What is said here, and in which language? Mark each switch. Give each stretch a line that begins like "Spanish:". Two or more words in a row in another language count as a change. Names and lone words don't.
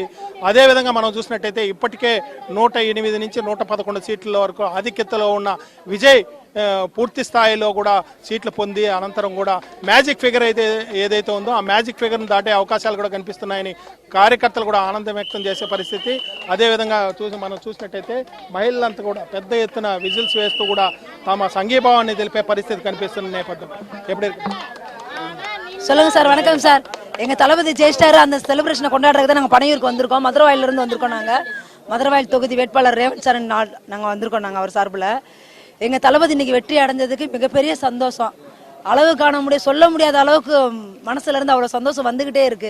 Telugu: అదేవిధంగా మనం చూసినట్టయితే ఇప్పటికే 108 నుంచి 111 సీట్ల వరకు ఆధిక్యతలో ఉన్న విజయ్ పూర్తి స్థాయిలో కూడా సీట్లు పొంది అనంతరం కూడా
English: magic figure
Telugu: ఏదైతే ఉందో ఆ మ్యాజిక్ ఫిగర్ను దాటే అవకాశాలు కూడా కనిపిస్తున్నాయని కార్యకర్తలు కూడా ఆనందం వ్యక్తం చేసే పరిస్థితి. అదేవిధంగా మనం చూసినట్టయితే మహిళలంతా కూడా పెద్ద ఎత్తున విజిల్స్ వేస్తూ కూడా తమ సంఘీభావాన్ని తెలిపే పరిస్థితి కనిపిస్తున్న నేపథ్యం.
Tamil: எப்படி சொல்லுங்க சார். வணக்கம் சார். எங்க தளபதி ஜெயிச்சிட்டாரு. அந்த செலிப்ரேஷனை கொண்டாடுறதுக்கு தான் நாங்கள் பனையூருக்கு வந்திருக்கோம். மதுரவாயில இருந்து வந்திருக்கோம். நாங்கள் மதுரவாயில் தொகுதி வேட்பாளர் ரேவந்த் சார் நாங்கள் வந்திருக்கோம். நாங்கள் அவர் சார்பில் எங்க தளபதி இன்னைக்கு வெற்றி அடைஞ்சதுக்கு மிகப்பெரிய சந்தோஷம். அளவு காண முடியாது, சொல்ல முடியாத அளவுக்கு மனசுல இருந்து அவ்வளவு சந்தோஷம் வந்துகிட்டே இருக்கு.